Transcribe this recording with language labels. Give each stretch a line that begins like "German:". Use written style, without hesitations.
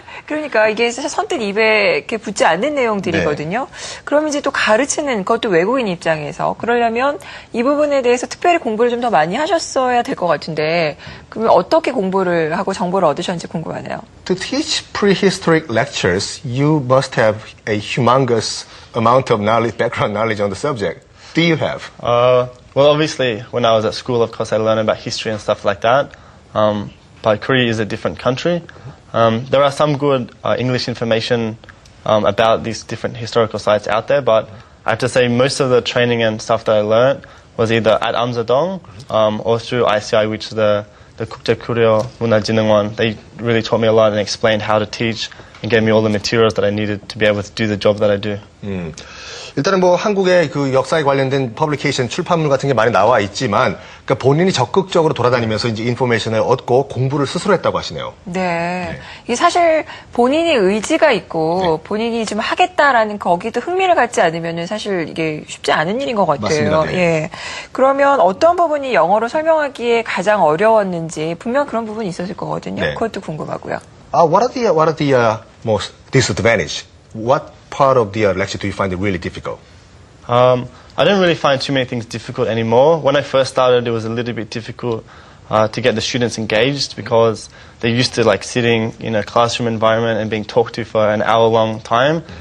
Korean: 그러니까 이게 사실 선뜻 입에 이렇게 붙지 않는 내용들이거든요. 그럼 이제 또 가르치는 그것도 외국인 입장에서 그러려면 이 부분에 대해서 특별히 공부를 좀 더 많이 하셨어야 될 것 같은데 그러면 어떻게 공부를 하고 정보를 얻으셨는지 궁금하네요.
English: To teach prehistoric lectures, you must have a humongous amount of knowledge, background knowledge on the subject. Do you have? Well, obviously, when I was at school, of course, I learned about history and stuff like that. But Korea is a different country. There are some good English information about these different historical sites out there, but I have to say most of the training and stuff that I learned was either at Amsadong or through ICI, which is the Kukje Korea Munajinungwon. They really taught me a lot and explained how to teach and gave me all the materials that I needed to be able to do the job that I do.
Korean: 일단은 뭐 한국의 그 역사에 관련된 퍼블리케이션 출판물 같은 게 많이 나와 있지만 그러니까 본인이 적극적으로 돌아다니면서 이제 인포메이션을 얻고 공부를 스스로 했다고 하시네요. 네. 이게 사실 본인이 의지가 있고 본인이 좀 하겠다라는 거기도 흥미를 갖지 않으면은 사실 이게 쉽지 않은 일인 것 같아요. 맞습니다. 네. 예. 그러면 어떤 부분이 영어로 설명하기에 가장 어려웠는지 분명 그런 부분이 있었을 거거든요. 네. 그것도 궁금하고요.
English: What are the most disadvantage? What part of the lecture do you find it really difficult? I don't really find too many things difficult anymore. When I first started, it was a little bit difficult to get the students engaged because they're used to like sitting in a classroom environment and being talked to for an hour-long time.